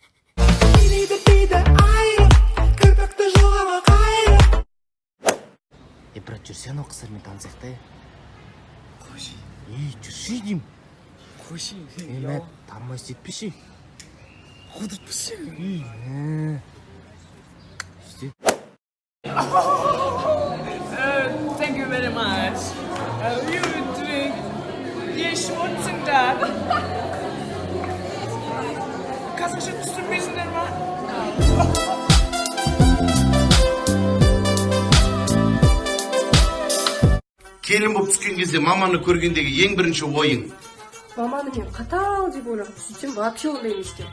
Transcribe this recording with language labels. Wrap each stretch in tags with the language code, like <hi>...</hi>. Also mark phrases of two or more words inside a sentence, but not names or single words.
<kk>Брат, жүрсен о қыздармен танысақ та. Қойшы. Жүрші дейм. Қойшы. Мәрт, танымайсыз етпеші. Қудыртпеші.</kk> <en>Thank you very much. You drink Schmutzinger.</en> <kk>Қазақша түсінбейсіңдер ма? Келін болып түскен кезде маманы көргендегі ең бірінші ойың. Маманы мен қатал деп ойлағам, сөйтсем вообще ондай емес екен.</kk>